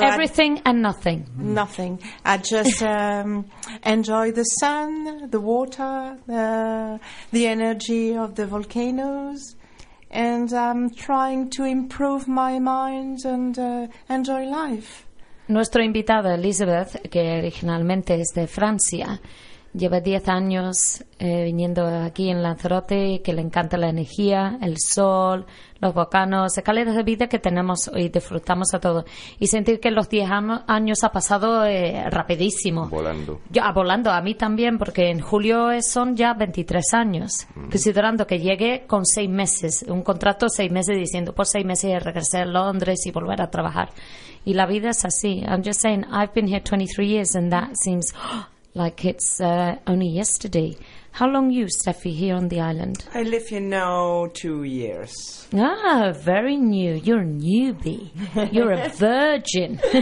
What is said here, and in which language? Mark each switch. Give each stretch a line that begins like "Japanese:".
English: Everything and nothing. Nothing. I just enjoy the sun, the water, the energy of the volcanoes, and I'm trying to improve my mind and enjoy life.
Spanish: Nuestra invitada, Elizabeth, que originalmente es de Francia, lleva 10 años viniendo aquí en Lanzarote, que le encanta la energía, el sol, los volcanes, la calidad de vida que tenemos y disfrutamos a todos. Y sentir que los 10 años ha pasado rapidísimo. Volando. Volando, a mí también, porque en julio son ya 23 años. Mm. Considerando que llegué con 6 meses, un contrato 6 meses, diciendo por 6 meses regresé a Londres y volver a trabajar. Y la vida es así.
English: I'm just saying, I've been here 23 years and that seems... like it's only yesterday. How long are you, Steffi, here on the island? I live here now 2 years. Ah, very new. You're a newbie. You're a virgin.